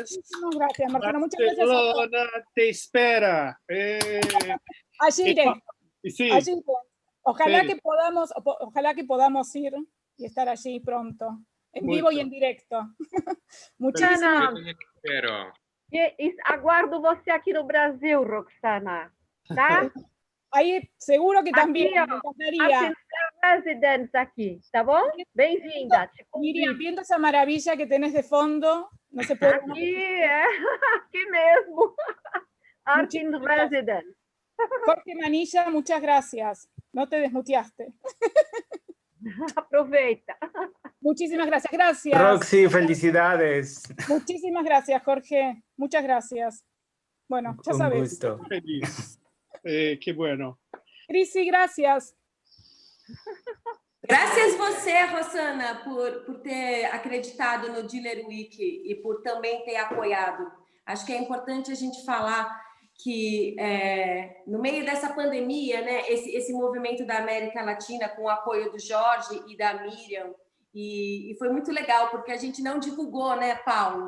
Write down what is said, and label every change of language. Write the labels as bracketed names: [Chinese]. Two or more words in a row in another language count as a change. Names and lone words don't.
[Spanish] Muchísimas gracias, Marcelo. Muchas gracias. Barcelona te espera. Allí iré. Sí. Allí iré. Ojalá, sí. Ojalá que podamos ir y estar allí pronto, en vivo y en directo. Muchísimas gracias. [Portuguese] Aguardo você aqui no Brasil, Roxana, tá? Aí, seguro que também. Aqui, ó, [Spanish] me encantaría. [Portuguese] Residentes aqui, tá bom? Bem-vinda. [Spanish] Miriam, viendo esa maravilla que tenés de fondo, no se puede. [Portuguese] Aqui mesmo. Art in Residence. [Spanish] Jorge Manilla, muchas gracias. No te desmuteaste. [Portuguese] Aproveita. [Spanish] Muchísimas gracias. Gracias. Roxy, felicidades. Muchísimas gracias, Jorge. Muchas gracias. Bueno, ya sabes. Gusto. Feliz. Qué bueno. Crisi, gracias. [Portuguese] Graças você, Rosana, por ter acreditado no Diller Week e por também ter apoiado. Acho que é importante a gente falar que no meio dessa pandemia, né, esse movimento da América Latina com o apoio do Jorge e da Miriam E foi muito legal, porque a gente não divulgou, né, Paulo?